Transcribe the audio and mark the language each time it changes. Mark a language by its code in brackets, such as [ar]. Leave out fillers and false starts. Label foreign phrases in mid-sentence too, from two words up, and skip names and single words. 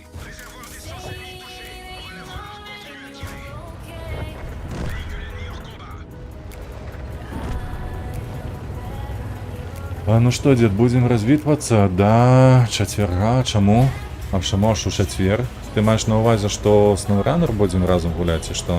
[fr] Réservoir d'essence ennemi touché. On va l'avoir. Continuez à tirer. Véhicule ennemi hors combat. [be] Ну што, дзед, будзем развітвацца да чацверга. Чаму? А чаму аж у чацвер? Ты маеш на ўвазе, што SnowRunner будзем разам гуляць, ці што?